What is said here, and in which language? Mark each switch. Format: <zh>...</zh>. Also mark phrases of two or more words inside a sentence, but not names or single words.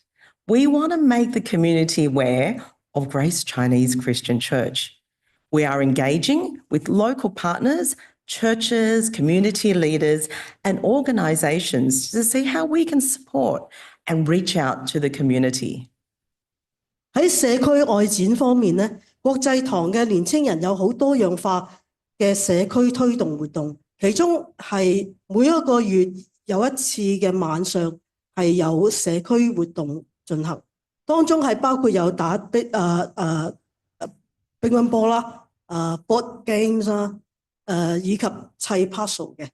<en>We want to make the community aware of Grace Chinese Christian Church. We are engaging with local partners, churches, community leaders, and organisations to see how we can support and reach out to the community.</en> <yue>喺社區外展方面呢，國際堂嘅年青人有好多樣化嘅社區推動活動，其中係每一個月有一次嘅晚上係有社區活動進行，當中係包括有打乒乓波啦、</yue> <en>board games</en> <yue>啦、以及砌 puzzle 嘅。</yue>